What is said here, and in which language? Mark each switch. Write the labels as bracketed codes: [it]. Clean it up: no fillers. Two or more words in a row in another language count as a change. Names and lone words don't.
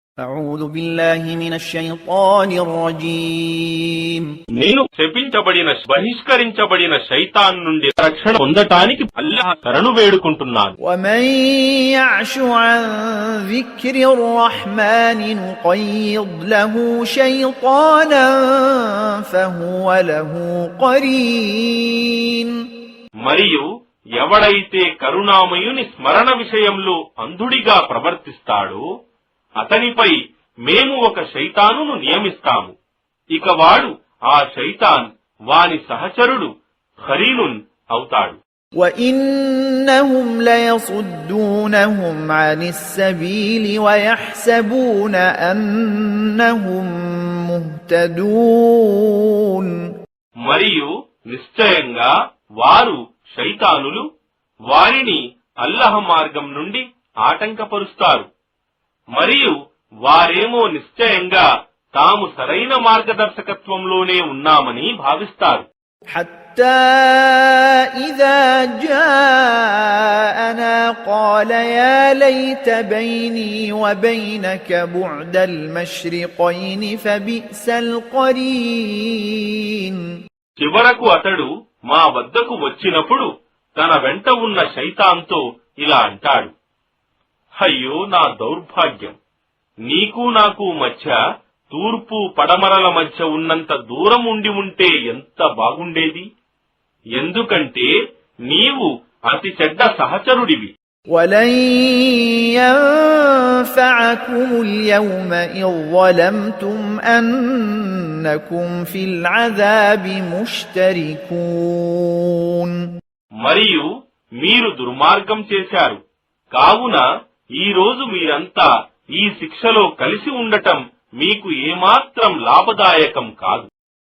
[ar] أعوذ بالله من الشيطان الرجيم [te] నేను శపించబడిన బహిష్కరించబడిన శైతాన్ నుండి రక్షణ పొందటానికి అల్లాహ్ శరణు వేడుకుంటున్నాను. [ar] ومن يعش عن ذكر الرحمن نقيض له شيطانا فهو له قرين [te] మరియు ఎవడైతే కరుణామయుని స్మరణ విషయంలో అంధుడిగా ప్రవర్తిస్తాడో అతనిపై మేము ఒక శైతానును నియమిస్తాము. ఇక వాడు ఆ శైతాన్ వాని సహచరుడు ఖరీనున్ అవుతాడు. [ar] وَإِنَّهُمْ لَيَصُدُّونَهُمْ عَنِ السَّبِيلِ وَيَحْسَبُونَ أَنَّهُمْ مُهْتَدُونَ [te] మరియు నిశ్చయంగా వారు శైతానులు వారిని అల్లాహ్ మార్గం నుండి ఆటంకపరుస్తారు. మరియు వారేమో నిశ్చయంగా తాము సరైన మార్గదర్శకత్వంలోనే ఉన్నామని భావిస్తారు. [ar] حتى إذا جاءنا قال يا ليت بيني وبينك بعد المشرقين فبئس القرين [te] చివరకు అతడు మా వద్దకు వచ్చినప్పుడు తన వెంట ఉన్న శైతాన్తో ఇలా అంటాడు, అయ్యో నా దౌర్భాగ్యం, నీకు నాకు మధ్య తూర్పు పడమరల మధ్య ఉన్నంత దూరం ఉండి ఉంటే ఎంత బాగుండేది, ఎందుకంటే నీవు అతి చెడ్డ సహచరుడివి. [ar] وَلَن يَنفَعَكُمُ الْيَوْمَ إِذ ظَّلَمْتُمْ أَنَّكُمْ فِي الْعَذَابِ مُشْتَرِكُونَ [te] మరియు మీరు దుర్మార్గం చేశారు కావున ఈ రోజు మీరంతా ఈ శిక్షలో కలిసి ఉండటం మీకు ఏమాత్రం లాభదాయకం కాదు.